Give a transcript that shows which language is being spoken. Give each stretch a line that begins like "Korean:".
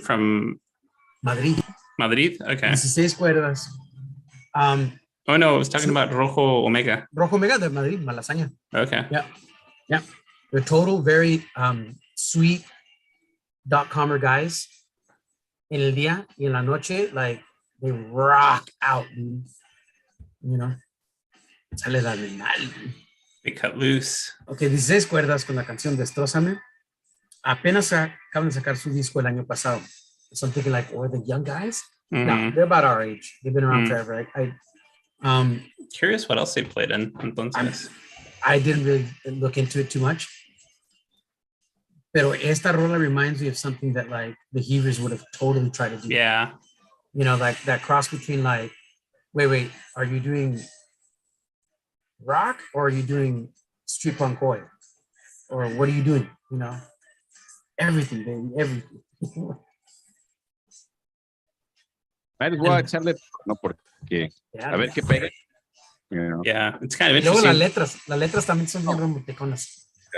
English: From Madrid. Madrid? Okay.
Spanish: 16 cuerdas.
English: Oh no, I was talking about Rojo Omega.
Spanish: Rojo Mega de Madrid, Malasaña.
English: Okay. Yeah. Yeah. They're total, very sweet .comer guys.
Spanish: En el día y en la noche,
English: like they rock out, dude. You know?
Spanish: Sale la animal, dude.
English: They cut loose.
Spanish: Ok, 16 cuerdas con la canción Destrózame. Apenas acaban de sacar su disco el año pasado.
English: So I'm thinking like, or the young guys? No, Mhm. they're about our age. They've been around Mm. forever. Curious what else they played in.
Spanish: Entonces.
English: I didn't really look into it too much.
Spanish: Pero esta rola
English: reminds me of something that like the Heavers would have totally tried to do. Yeah. You know, like that cross between like, wait, are you doing rock or are you doing street punk oi? Or what are you doing? You know, everything, baby, everything. Might as well
Spanish: echarle, no, porque
English: Yeah,
Spanish: a ver qué pega.
English: You know. Yeah. It's kind of
Spanish: y luego
English: interesting.
Spanish: las letras también son bien romanticonas.